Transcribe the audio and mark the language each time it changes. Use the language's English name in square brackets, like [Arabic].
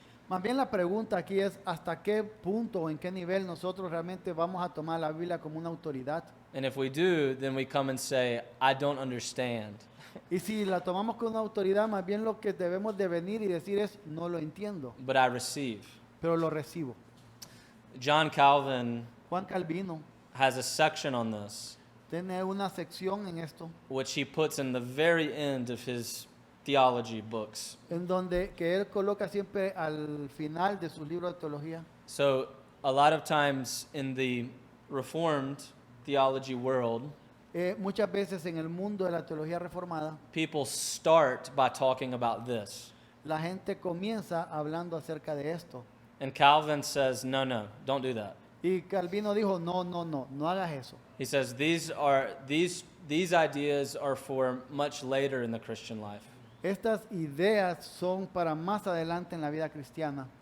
[Spanish] Más bien la pregunta aquí es hasta qué punto o en qué nivel nosotros realmente vamos a tomar la Biblia como una autoridad. [English] And if we do, then we come and say, I don't understand. [Spanish] Y si la tomamos como una autoridad, más bien lo que debemos de venir y decir es no lo entiendo, [English] But I receive. [Spanish] pero lo recibo. [English] John Calvin [Spanish] Juan Calvino [English] has a section on this, [Spanish] tiene una sección en esto [English] which he puts in the very end of his theology books. [Spanish] en donde que él coloca siempre al final de sus libros de teología. [English] So, a lot of times in the Reformed theology world, [Spanish] Muchas veces en el mundo de la teología reformada, [English] people start by talking about this. [Spanish] la gente comienza hablando acerca de esto. [English] And Calvin says, no, don't do that. [Spanish] Y Calvino dijo, no hagas eso. [English] He says these ideas are for much later in the Christian life. [Spanish] Estas ideas son para más adelante en la vida cristiana.